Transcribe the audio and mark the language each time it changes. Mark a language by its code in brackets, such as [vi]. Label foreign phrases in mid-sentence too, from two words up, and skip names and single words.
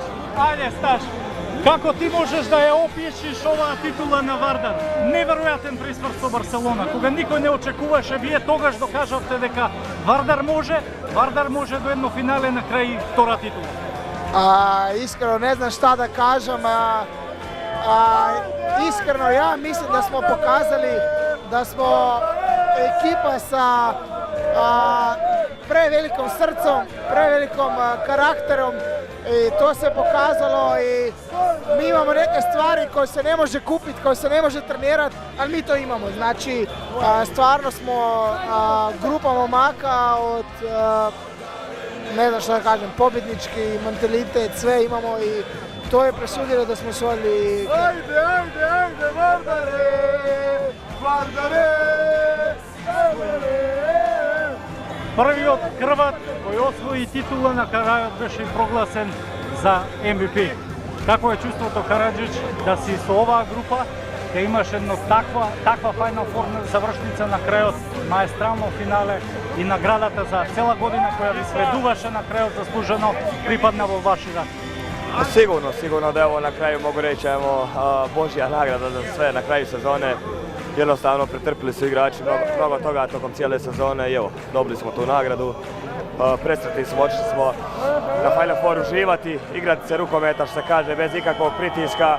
[mk] Ајде, Сташ. Како ти можеш да ја опишеш оваа титула на Вардар? Неверојатен пресврт со Барселона. Кога никој не очекуваше, вие тогаш докажавте дека Вардар може до едно финале на крај втора титула. [sr] Искрено не знам šta да kažem. Iskreno ja mislim da smo pokazali da smo ekipa sa prevelikom srcom, prevelikom karakterom i to se pokazalo i mi imamo neke stvari koje se ne može kupiti, koje se ne može trenirati, ali mi to imamo. Znači, stvarno smo grupa momaka od ne znam šta da kažem, pobjednički mentalitet, sve imamo i to je presudilo da smo osvojili. Ajde, Vardare! Vardare! [mk] Првиот Хрват кој освои титула на крајот беше прогласен за MVP. Како е чувството, Караджич, да си со оваа група, да имаш едно таква [en] Final Four [mk] завршница на крајот, маестрално финале и наградата за цела година која ви следуваше на крајот заслужено припадна во ваши раце? [sr] Sigurno da je ovo na kraju mogu reći evo Božja nagrada za sve na kraju sezone. jednostavno pretrpili su igrači mnogo toga tokom cijele sezone i evo, dobili smo tu nagradu. Presretni smo, otišli smo na [en] Final Four [sr] uživati, igrati se rukometa, što se kaže, bez ikakvog pritiska.